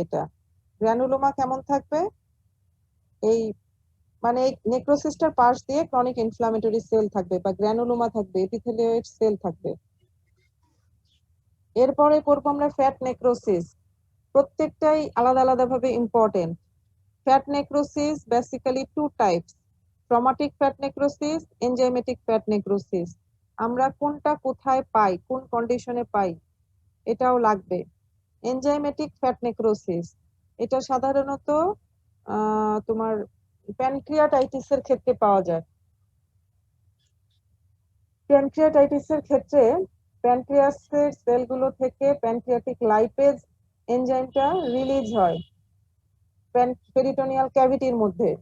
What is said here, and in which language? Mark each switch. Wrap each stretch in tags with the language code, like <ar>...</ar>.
<bn>এটা গ্র্যানুলোমা কেমন থাকবে? এই মানে এই নেক্রোসিসটার পাশ দিয়ে ক্রনিক ইনফ্লামেটরি সেল থাকবে বা গ্র্যানুলোমা থাকবে, এপিথেলিয়েট সেল থাকবে। এরপরে করবো আমরা ফ্যাট নেক্রোসিস। প্রত্যেকটাই আলাদা আলাদা ভাবে important.</bn> <en>Fat necrosis basically two types: traumatic fat necrosis, enzymatic fat necrosis.</en> <bn>আমরা কোনটা কোথায় পাই, কোন কন্ডিশনে পাই এটাও লাগবে। এনজাইমেটিক ফ্যাট নেক্রোসিস এটা সাধারণত তোমার প্যানক্রিয়াটাইটিসের ক্ষেত্রে পাওয়া যায়। প্যানক্রিয়াটাইটিসের ক্ষেত্রে প্যানক্রিয়াসের সেলগুলো থেকে প্যানক্রিয়াটিক লাইপেজ এনজাইমটা রিলিজ হয় পেরিটোনিয়াল ক্যাভিটির মধ্যে।</bn>